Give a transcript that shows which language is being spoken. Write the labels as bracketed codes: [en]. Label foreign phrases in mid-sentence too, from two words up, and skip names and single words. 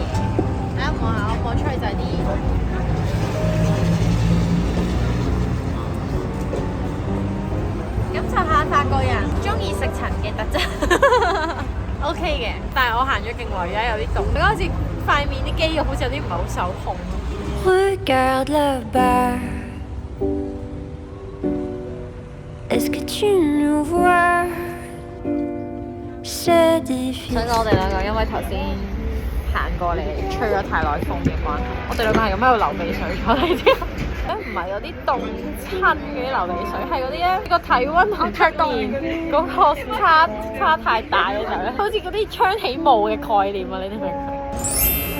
[yue] 大家望下，我望出去就係啲感受下法國人中意食塵嘅特質。OK 嘅，但係我行咗勁耐，而家有啲凍，佢好似塊面啲肌肉好似有啲唔係好受控。 [fr] Regarde le bar. Est-ce que tu nous vois? C'est difficile. [yue] 想講我哋兩個因為頭先行過嚟吹咗太耐風嘅關係，我哋兩個係咁喺度流鼻水咗嚟添。唔係嗰啲凍親嗰啲流鼻水，係嗰啲咧個體溫同出現嗰個差太大嘅時候咧，好似嗰啲槍起霧嘅概念啊！你明唔明？